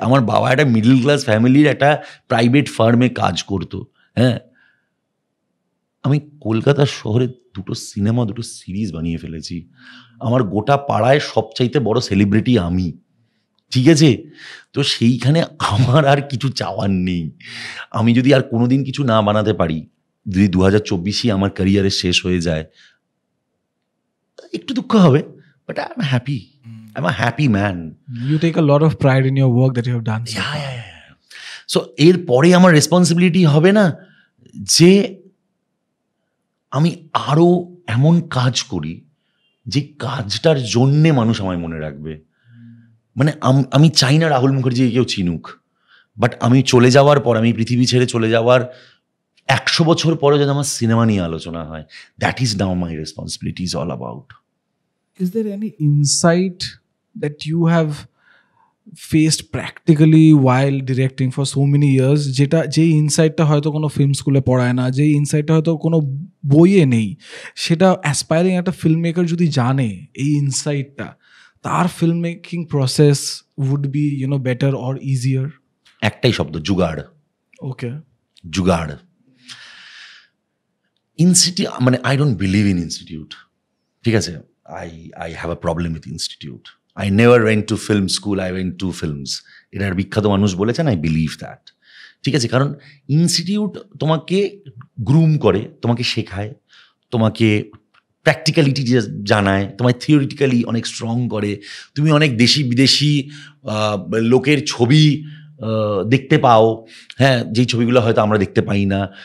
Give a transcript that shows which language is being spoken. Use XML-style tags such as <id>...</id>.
<bn>আমার বাবা একটা মিডল ক্লাস ফ্যামিলির একটা প্রাইভেট ফার্মে কাজ করতো, হ্যাঁ আমি কলকাতা শহরে 2টো সিনেমা 2টো সিরিজ বানিয়ে ফেলেছি, আমার গোটা পাড়ায় সবচাইতে বড় সেলিব্রিটি আমি, ঠিক আছে। তো সেইখানে আমার আর কিছু চাওয়ার নেই। আমি যদি আর কোনোদিন কিছু না বানাতে পারি, যদি 2024 আমার ক্যারিয়ারে শেষ হয়ে যায়, একটু দুঃখ হবে, but</bn> <en>I am happy, I am a happy man. You take a lot of pride in your work that you have done so far.</en> <bn>So এরপরে আমার রেসপন্সিবিলিটি হবে না যে আমি আরও এমন কাজ করি যে কাজটার জন্যে মানুষ আমায় মনে রাখবে। মানে আমি চাই না রাহুল মুখার্জিকে কেউ চিনুক, বাট আমি চলে যাওয়ার পর, আমি পৃথিবী ছেড়ে চলে যাওয়ার 100 বছর পরে যদি আমার সিনেমা নিয়ে আলোচনা হয়,</bn> <en>That is now my responsibility is all about. Is there any insight that you have faced practically while directing for so many years,</en> <bn>যে ইনসাইটটা হয়তো কোনো ফিল্ম স্কুলে পড়ায় না, যে ইনসাইটটা হয়তো কোনো বইয়ে নেই, সেটা অ্যাসপায়ারিং একটা ফিল্ম মেকার যদি জানে এই ইনসাইটটা, তার film making process</bn> <en>Would be better or easier?</en> <bn>একটাই শব্দ, জুগাড়।</bn> <en>okay,</en> <bn>জুগাড়। মানে</bn> <en>I don't believe in institute,</en> <bn>ঠিক আছে।</bn> <en>I have a problem with institute. I never went to film school, I went to films.</en> <bn>এটার বিখ্যাত মানুষ বলেছেন,</bn> <en>I believe that,</en> <bn>ঠিক আছে। কারণ ইনস্টিটিউট তোমাকে গ্রুম করে, তোমাকে শেখায়, তোমাকে প্র্যাকটিক্যালিটি জানায়, তোমায় থিওরিটিক্যালি অনেক স্ট্রং করে, তুমি অনেক দেশি বিদেশি লোকের ছবি দেখতে পাও, হ্যাঁ যেই ছবিগুলো হয়তো আমরা দেখতে পাই না।</bn>